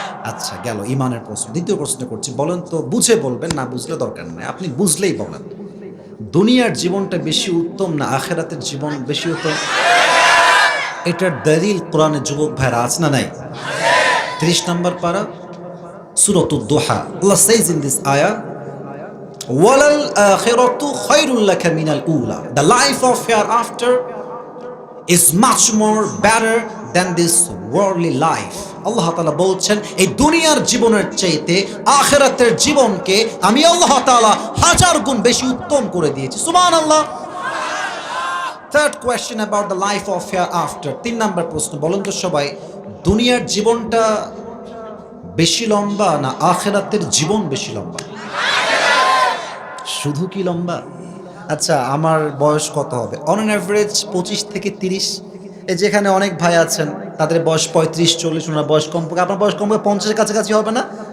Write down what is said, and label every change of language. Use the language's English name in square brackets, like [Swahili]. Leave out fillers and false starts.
[Bangla] আচ্ছা গেল ইমানের প্রশ্ন। দ্বিতীয় প্রশ্ন করছি, বলেন তো, বুঝে বলবেন, না বুঝলে দরকার নেই, আপনি বুঝলেই বলেন, দুনিয়ার জীবনটা বেশি উত্তম না আখেরাতের জীবন বেশি উত্তম? এটার দলিল কোরআনে যুবক ভাইরা আছে না নাই? 30 নম্বর পারা, সূরাতুদ দুহা। [English] আল্লাহ says in this ayah, [Arabic] ওয়ালাল আখিরাতু খায়রুল লাকা মিনাল উলা, [English] the life of hereafter is much more better than this worldly life. [Bangla] আল্লাহ তাআলা বলছেন, এই দুনিয়ার জীবনের চাইতে আখিরাতের জীবনকে আমি আল্লাহ তাআলা 1000 গুণ বেশি উত্তম করে দিয়েছি। সুবহানাল্লাহ। [English] Third question about the life of hereafter. [Bangla] 3 নম্বর প্রশ্ন, বলুন তো সবাই, দুনিয়ার জীবনটা বেশি লম্বা না আখিরাতের জীবন বেশি লম্বা? শুধু কি লম্বা? আচ্ছা আমার বয়স কত হবে? [English] on an average [Bangla] 25 থেকে 30। এই যেখানে অনেক ভাই আছেন তাদের বয়স 35-40, ওনার বয়স কম, আপনার বয়স কম 50-এর কাছাকাছি হবে না?